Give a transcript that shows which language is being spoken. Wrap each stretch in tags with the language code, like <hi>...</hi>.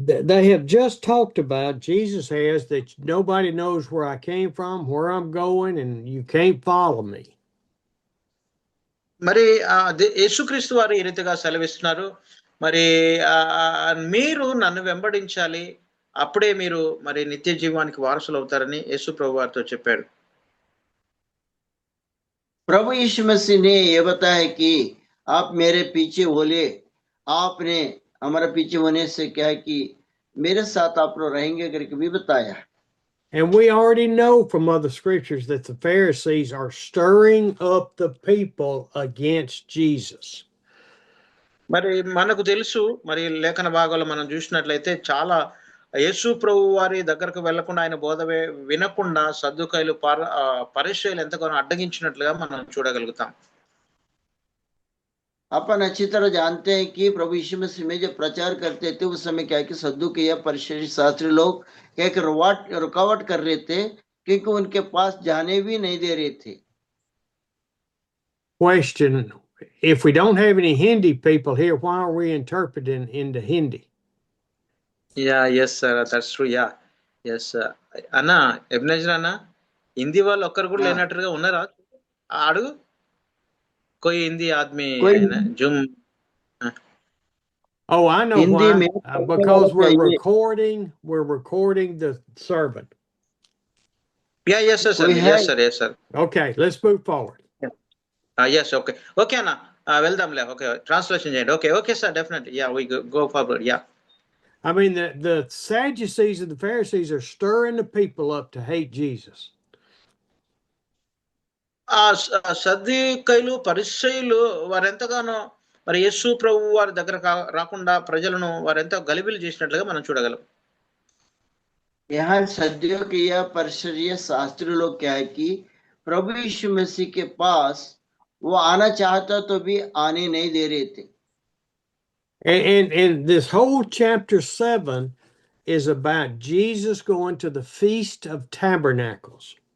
<en>They have just talked about, Jesus has, that nobody knows where I came from, where I'm going, and you can't follow me.</en> <te>మరి యేసుక్రీస్తు వారు ఈ రీతిగా సెలవిస్తున్నారు. మరి మీరు నన్ను వెంబడించాలి, అప్పుడే మీరు మరి నిత్య జీవానికి వారసులు అవుతారని యేసు ప్రభు వారితో చెప్పాడు.</te> <hi>प्रभु यीशु मसीह ने ये बताया है कि आप मेरे पीछे बोले, आपने हमारा पीछे होने से क्या है कि मेरे साथ आप लोग रहेंगे करके भी बताया.</hi> <en>And we already know from other scriptures that the Pharisees are stirring up the people against Jesus.</en> <te>మరి మనకు తెలుసు, మరి లేఖన భాగాలు మనం చూసినట్లయితే చాలా యేసు ప్రభు వారి దగ్గరకు వెళ్లకుండా, ఆయన బోధ వినకుండా సద్దుకాయలు పరిసయ్యులు ఎంతగానో అడ్డగించినట్లుగా మనం చూడగలుగుతాం.</te> <hi>अपन अच्छी तरह जानते हैं कि प्रभु यीशु मसीह में जब प्रचार करते थे उस समय क्या कि सद्दुकी या परिसरी शास्त्री लोग क्या कि रुकावट कर रहे थे, क्योंकि उनके पास जाने भी नहीं दे रहे थे.</hi> <en>Question: if we don't have any Hindi people here, why are we interpreting into Hindi? Yeah, yes sir, that's true. Yeah, yes</en> <te>అన్న ఎబ్నేజర్ అన్న, హిందీ వాళ్ళు ఒక్కరు కూడా లేనట్టుగా ఉన్నారా? అడుగు,</te> <hi>कोई हिंदी आदमी जुम.</hi> <en>Oh, I know why. Because we're recording the sermon. Yeah, yes sir, yes sir, yes sir. Okay, let's move forward. Yes, okay, okay</en> <te>అన్న, వెళ్దాంలే.</te> <en>Okay, translation</en> <te>చేయండి.</te> <en>Okay sir, definitely. Yeah, we go forward. Yeah, I mean, the Sadducees and the Pharisees are stirring the people up to hate Jesus.</en> <te>సద్దుకైలు పరిసయ్యులు వారెంతగానో మరి యేసు ప్రభు వారి దగ్గర రాకుండా ప్రజలను వారెంతో గలిబిలి చేసినట్లుగా మనం చూడగలం.</te> <hi>यहाँ सदियों के या परिसरीय शास्त्री लोग क्या है कि प्रभु यीशु मसीह के पास वो आना चाहता तो भी आने नहीं दे रहे थे.</hi> <en>And this whole chapter 7 is about Jesus going to the Feast of Tabernacles.</en>